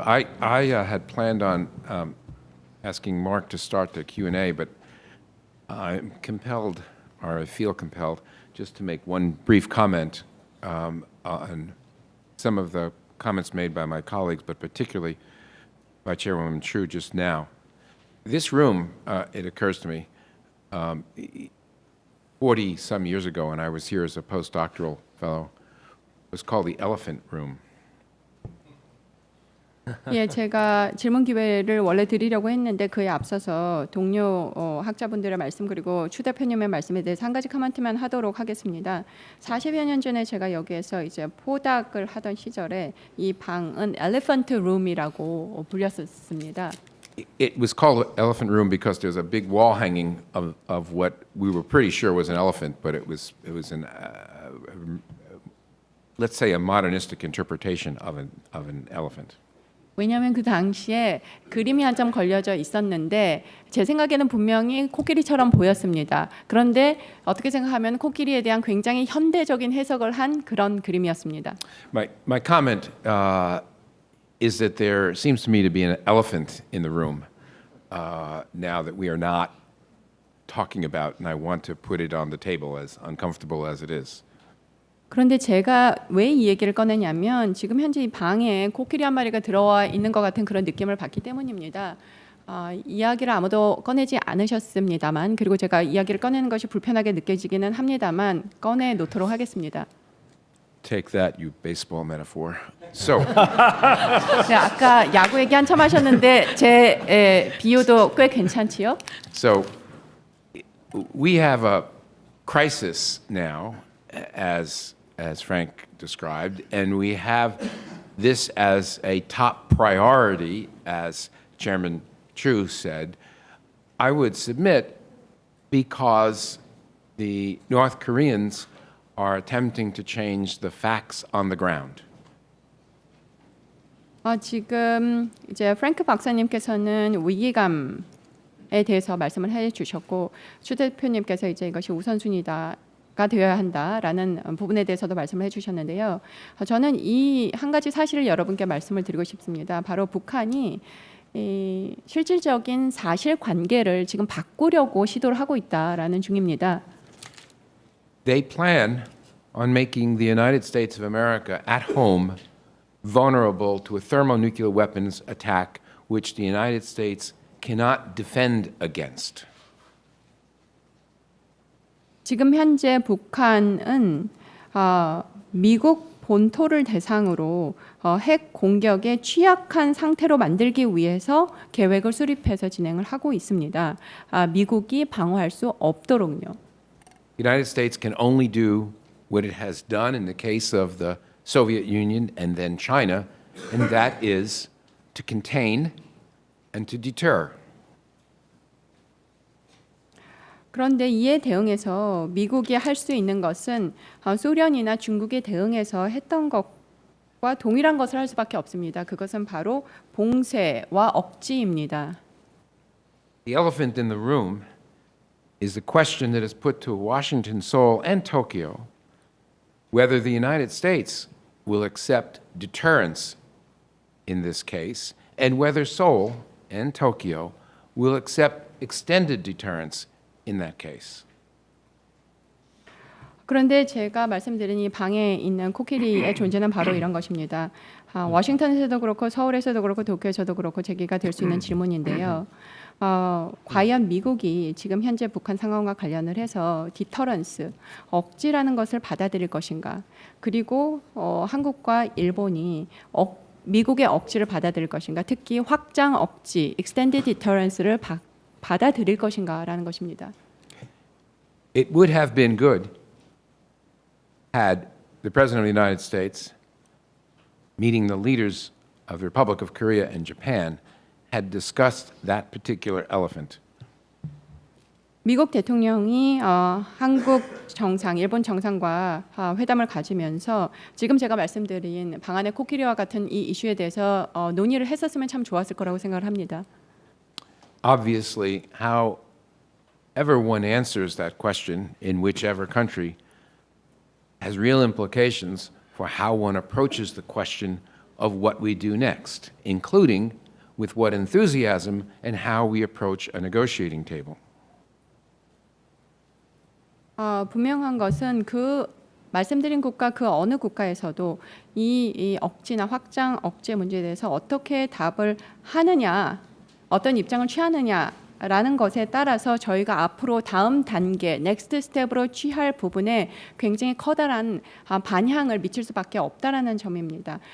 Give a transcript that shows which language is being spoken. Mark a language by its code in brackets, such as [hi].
[en] I had planned on asking Mark to start the Q&A, but I'm compelled, or I feel compelled, just to make one brief comment on some of the comments made by my colleagues, but particularly by Chairwoman Chu just now. This room, it occurs to me, 40-some years ago when I was here as a postdoctoral fellow, was called the Elephant Room. [ko] 예, 제가 질문 기회를 원래 드리려고 했는데 그에 앞서서 동료 학자분들의 말씀 그리고 추 대표님의 말씀에 대해서 한 가지 코멘트만 하도록 하겠습니다. 40여 년 전에 제가 여기에서 이제 포닥을 하던 시절에 이 방은 엘리펀트 룸이라고 불렸었습니다. [en] It was called Elephant Room because there's a big wall hanging of what we were pretty sure was an elephant, but it was an let's say a modernistic interpretation of an elephant. [ko] 왜냐하면 그 당시에 그림이 한 점 걸려져 있었는데 제 생각에는 분명히 코끼리처럼 보였습니다. 그런데 어떻게 생각하면 코끼리에 대한 굉장히 현대적인 해석을 한 그런 그림이었습니다. [en] My comment is that there seems to me to be an elephant in the room now that we are not talking about, and I want to put it on the table as uncomfortable as it is. [ko] 그런데 제가 왜 이 얘기를 꺼내냐면 지금 현재 이 방에 코끼리 한 마리가 들어와 있는 것 같은 그런 느낌을 받기 때문입니다. 이야기를 아무도 꺼내지 않으셨습니다만 그리고 제가 이야기를 꺼내는 것이 불편하게 느껴지기는 합니다만 꺼내 놓도록 하겠습니다. [en] take that, you baseball metaphor. So, [ko] 네, 아까 야구 얘기 한참 하셨는데 제 비유도 꽤 괜찮지요? [en] so we have a crisis now, as Frank described, and we have this as a top priority, as Chairman Chu said. I would submit because the North Koreans are attempting to change the facts on the ground. [ko] 지금 이제 프랭크 박사님께서는 위기감에 대해서 말씀을 해주셨고 추 대표님께서 이제 이것이 우선순위가 되어야 한다라는 부분에 대해서도 말씀을 해주셨는데요. 저는 이 한 가지 사실을 여러분께 말씀을 드리고 싶습니다. 바로 북한이 이 실질적인 사실관계를 지금 바꾸려고 시도를 하고 있다라는 중입니다. [en] They plan on making the United States of America at home vulnerable to a thermonuclear weapons attack which the United States cannot defend against. [ko] 지금 현재 북한은 미국 본토를 대상으로 핵 공격에 취약한 상태로 만들기 위해서 계획을 수립해서 진행을 하고 있습니다. 미국이 방어할 수 없도록요. [en] The United States can only do what it has done in the case of the Soviet Union and then China, and that is to contain and to deter. [ko] 그런데 이에 대응해서 미국이 할 수 있는 것은 소련이나 중국에 대응해서 했던 것과 동일한 것을 할 수밖에 없습니다. 그것은 바로 봉쇄와 억지입니다. [en] The elephant in the room is the question that is put to Washington, Seoul, and Tokyo whether the United States will accept deterrence in this case and whether Seoul and Tokyo will accept extended deterrence in that case. [ko] 그런데 제가 말씀드린 이 방에 있는 코끼리의 존재는 바로 이런 것입니다. 워싱턴에서도 그렇고 서울에서도 그렇고 도쿄에서도 그렇고 제기가 될 수 있는 질문인데요. 과연 미국이 지금 현재 북한 상황과 관련을 해서 디터런스, 억지라는 것을 받아들일 것인가? 그리고 한국과 일본이 미국의 억지를 받아들일 것인가? 특히 확장 억지, extended deterrence를 받아들일 것인가라는 것입니다. [en] It would have been good had the President of the United States, meeting the leaders of the Republic of Korea and Japan, had discussed that particular elephant. [ko] 미국 대통령이 한국 정상, 일본 정상과 회담을 가지면서 지금 제가 말씀드린 방안의 코끼리와 같은 이 이슈에 대해서 논의를 했었으면 참 좋았을 거라고 생각을 합니다. [en] Obviously, however one answers that question in whichever country has real implications for how one approaches the question of what we do next, including with what enthusiasm and how we approach a negotiating table. [ko] 분명한 것은 그 말씀드린 국가 그 어느 국가에서도 이 억지나 확장 억제 문제에 대해서 어떻게 답을 하느냐, 어떤 입장을 취하느냐라는 것에 따라서 저희가 앞으로 다음 단계, 넥스트 스텝으로 취할 부분에 굉장히 커다란 반향을 미칠 수밖에 없다라는 점입니다.